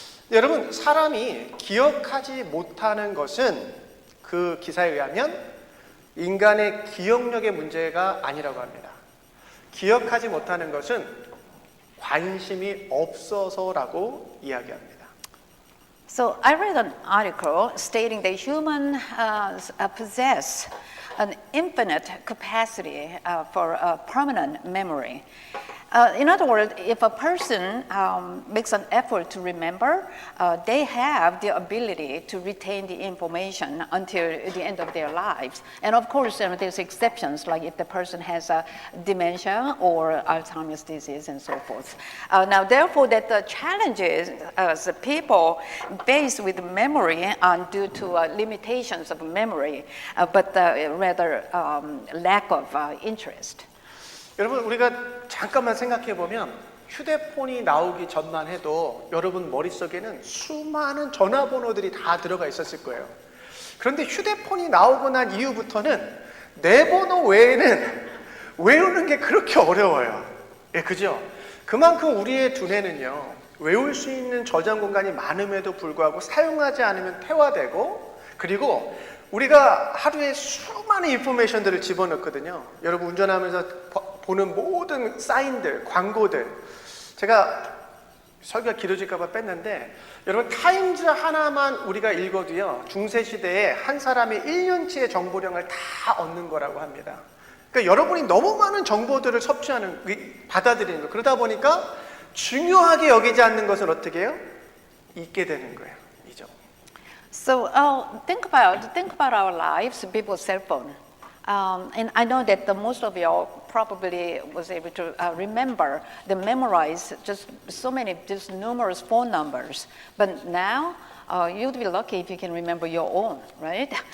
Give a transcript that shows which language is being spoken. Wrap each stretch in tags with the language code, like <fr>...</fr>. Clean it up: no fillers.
<ko>여러분, 사람이 기억하지 못하는 것은 그 기사에 의하면 인간의 기억력의 문제가 아니라고 합니다. 기억하지 못하는 것은 관심이 없어서라고 이야기합니다.</ko> <en>So I read an article stating that humans possess an infinite capacity for permanent memory. In other words, if a person makes an effort to remember, they have the ability to retain the information until the end of their lives. And of course, there's exceptions, like if the person has dementia or Alzheimer's disease and so forth. Now, therefore, that the challenges the people face with memory are due to limitations of memory, but rather lack of interest.</en> <ko>여러분, 우리가 잠깐만 생각해 보면 휴대폰이 나오기 전만 해도 여러분 머릿속에는 수많은 전화번호들이 다 들어가 있었을 거예요. 그런데 휴대폰이 나오고 난 이후부터는 내 번호 외에는 외우는 게 그렇게 어려워요. 예, 그죠? 그만큼 우리의 두뇌는요, 외울 수 있는 저장 공간이 많음에도 불구하고 사용하지 않으면 퇴화되고, 그리고 우리가 하루에 수많은 인포메이션들을 집어넣거든요. 여러분, 운전하면서 보는 모든 사인들, 광고들. 제가 설교가 길어질까 봐 뺐는데, 여러분, 타임즈 하나만 우리가 읽어도요, 중세시대에 한 사람이 1년치의 정보량을 다 얻는 거라고 합니다. 그러니까 여러분이 너무 많은 정보들을 받아들이는 거예요. 그러다 보니까 중요하게 여기지 않는 것을 어떻게 해요? 잊게 되는 거예요. 잊어.</ko> <en>So think about our lives, people's cell phone. And I know that most of you all probably was able to remember, memorize just so many, just numerous phone numbers. But now, you'd be lucky if you can remember your own, right?</en>